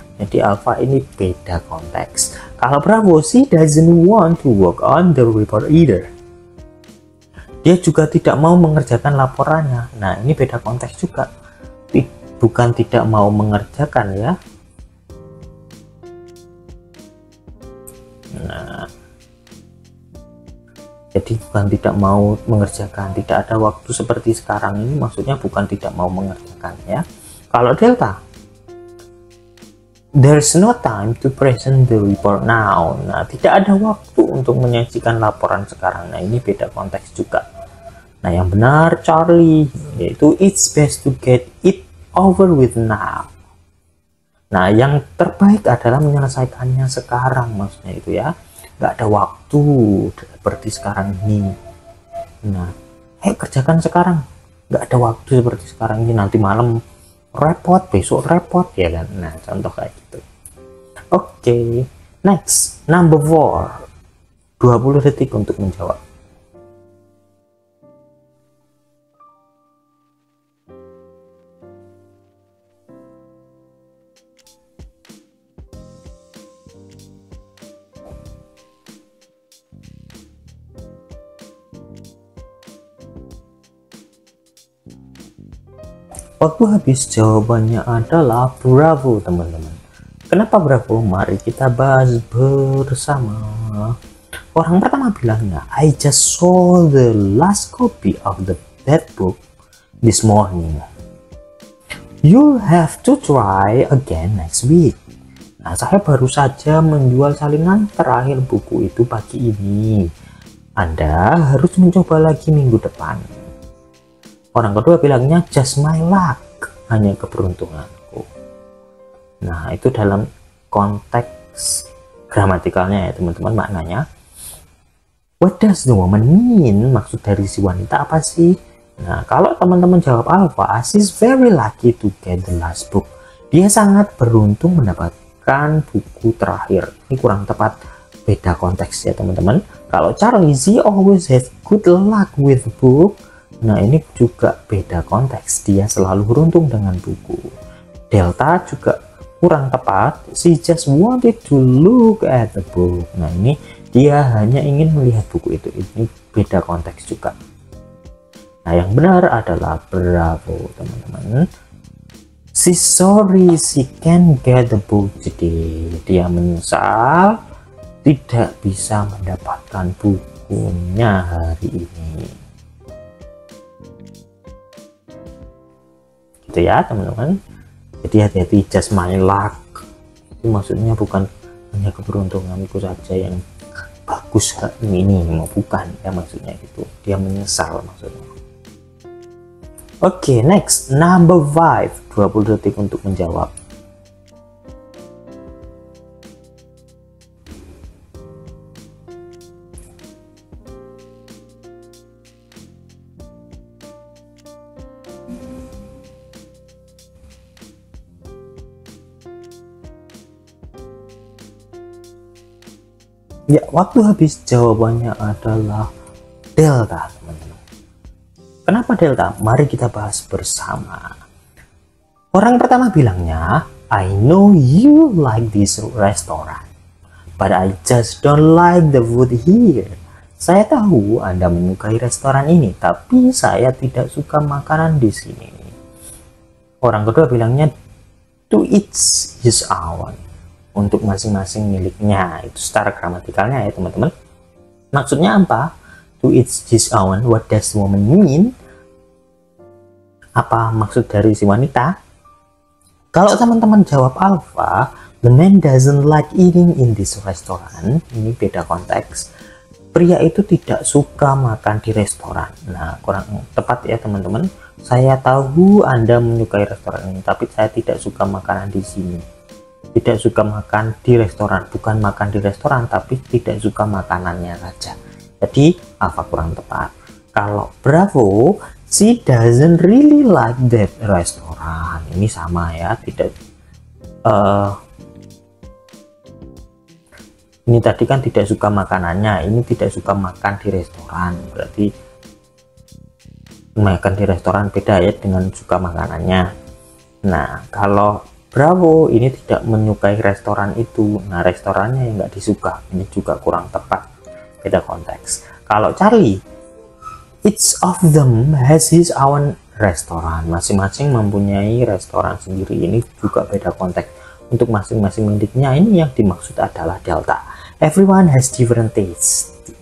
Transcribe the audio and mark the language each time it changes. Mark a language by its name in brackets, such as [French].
[Indonesian] Jadi alpha ini beda konteks. [English] Kalau Bravo, she doesn't want to work on the report either. [Indonesian] Dia juga tidak mau mengerjakan laporannya. Nah, ini beda konteks juga. Bukan tidak mau mengerjakan ya. Nah, jadi bukan tidak mau mengerjakan, tidak ada waktu seperti sekarang ini maksudnya bukan tidak mau mengerjakan ya. [English] Kalau Delta, there's no time to present the report now. [Indonesian] Nah, tidak ada waktu untuk menyajikan laporan sekarang. Nah, ini beda konteks juga. Nah, yang benar Charlie, yaitu [English] it's best to get it over with now. [Indonesian] Nah, yang terbaik adalah menyelesaikannya sekarang, maksudnya itu ya. Nggak ada waktu seperti sekarang ini. Nah, ayo kerjakan sekarang. Nggak ada waktu seperti sekarang ini, nanti malam repot, besok repot ya kan. Nah, contoh kayak gitu. Oke, [English] next, number 4. [Indonesian] 20 detik untuk menjawab. Waktu habis, jawabannya adalah Bravo, teman-teman. Kenapa Bravo? Mari kita bahas bersama. Orang pertama bilangnya, [English] I just saw the last copy of that book this morning. You'll have to try again next week. [Indonesian] Nah, saya baru saja menjual salinan terakhir buku itu pagi ini. Anda harus mencoba lagi minggu depan. Orang kedua bilangnya [English] just my luck, [Indonesian] hanya keberuntunganku. Nah, itu dalam konteks gramatikalnya ya teman-teman, maknanya [English] what does the woman mean? [Indonesian] Maksud dari si wanita apa sih? Nah, kalau teman-teman jawab alpha, [English] she's very lucky to get the last book. [Indonesian] Dia sangat beruntung mendapatkan buku terakhir. Ini kurang tepat, beda konteks ya teman-teman. Kalau Charlie, [English] she always has good luck with book. [Indonesian] Nah, ini juga beda konteks, dia selalu beruntung dengan buku. Delta juga kurang tepat, [English] she just wanted to look at the book. [Indonesian] Nah, ini dia hanya ingin melihat buku itu. Ini beda konteks juga. Nah, yang benar adalah Bravo, teman-teman. [English] She's sorry she can't get the book today. [Indonesian] Dia menyesal tidak bisa mendapatkan bukunya hari ini. Gitu ya teman-teman. Jadi hati-hati, [English] just my luck [Indonesian] itu maksudnya bukan hanya keberuntunganku saja yang bagus ini, bukan ya maksudnya itu. Dia menyesal maksudnya. Oke, [English] next, number 5. [Indonesian] 20 detik untuk menjawab. Ya, waktu habis, jawabannya adalah delta, teman-teman. Kenapa delta? Mari kita bahas bersama. [English] Orang pertama bilangnya, I know you like this restaurant, but I just don't like the food here. [Indonesian] Saya tahu Anda menyukai restoran ini, tapi saya tidak suka makanan di sini. Orang kedua bilangnya, [English] to each his own. [Indonesian] Untuk masing-masing miliknya. Itu secara gramatikalnya ya, teman-teman. Maksudnya apa? [English] To each his own. What does woman mean? [Indonesian] Apa maksud dari si wanita? Kalau teman-teman jawab alpha, [English] the man doesn't like eating in this restaurant. [Indonesian] Ini beda konteks. Pria itu tidak suka makan di restoran. Nah, kurang tepat ya teman-teman. Saya tahu Anda menyukai restoran ini, tapi saya tidak suka makanan di sini. Tidak suka makan di restoran, bukan makan di restoran, tapi tidak suka makanannya saja. Jadi alpha kurang tepat. Kalau bravo, [English] she doesn't really like that restaurant. [Indonesian] Ini sama ya, tidak ini tadi kan tidak suka makanannya, ini tidak suka makan di restoran. Berarti makan di restoran beda ya dengan suka makanannya. Nah, kalau bravo ini tidak menyukai restoran itu. Nah, restorannya yang nggak disuka. Ini juga kurang tepat, beda konteks. Kalau Charlie, [English] each of them has his own restoran. [Indonesian] Masing-masing mempunyai restoran sendiri. Ini juga beda konteks. Untuk masing-masing miliknya, ini yang dimaksud adalah delta. [English] Everyone has different taste.